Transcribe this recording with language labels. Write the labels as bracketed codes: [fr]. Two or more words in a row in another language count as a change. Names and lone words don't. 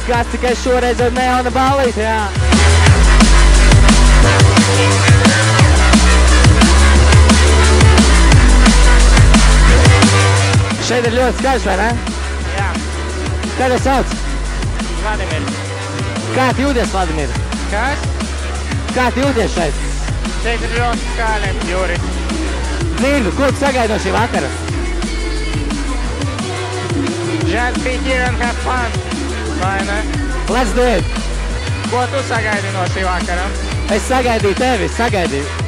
[lv] gads, tikai šoreiz ar neona ballīti, jā. Šeit ir ļoti skaļš, vai ne? Jā. Kā tev sauc? Vladimirs. Kā tu jūties, Vladimir? Kas? Kā tu jūties šeit? Šeit ir ļoti skaļi, Juris. Dzirdu, ko tu sagaidi no šī vakara? [en] Just be here and have fun. [lv] Vai ne? [en] Let's do it! [lv] Ko tu sagaidi no šī vakara? Es sagaidīju tevi, sagaidīju.